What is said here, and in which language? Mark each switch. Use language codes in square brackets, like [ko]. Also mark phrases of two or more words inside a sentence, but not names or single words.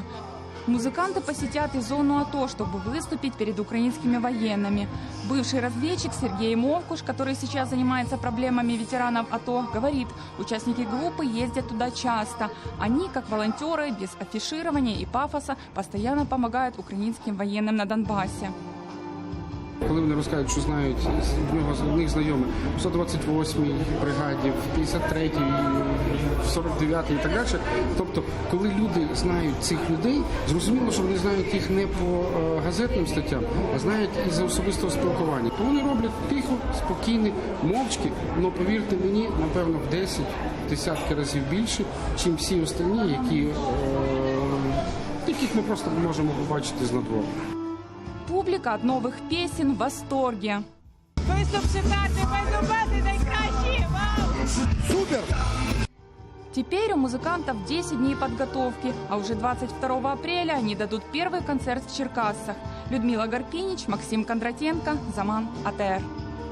[ru] Музыканты посетят и зону АТО, чтобы выступить перед украинскими военными. Бывший разведчик Сергей Мовкуш, который сейчас занимается проблемами ветеранов АТО, говорит, участники группы ездят туда часто. Они, как волонтеры, без афиширования и пафоса, постоянно помогают украинским военным на Донбассе. [uk] Коли вони розказують, що знають, в них знайомі в 128-й бригаді, в 53-й, в 49-й і так далі. Тобто, коли люди знають цих людей, зрозуміло, що вони знають їх не по газетним статтям, а знають із особистого спілкування. То вони роблять тихо, спокійно, мовчки, але повірте мені, напевно, в 10 десятки разів більше, ніж всі останні, яких ми просто можемо побачити з надвору. [ru] Публика от новых песен в восторге. [uk] Виступ шикарний, виступати найкращий! Вау! Супер! [ru] Теперь у музыкантов 10 дней подготовки, а уже 22 апреля они дадут первый концерт в Черкассах. Людмила Гарпинич, Максим Кондратенко, Заман, АТР.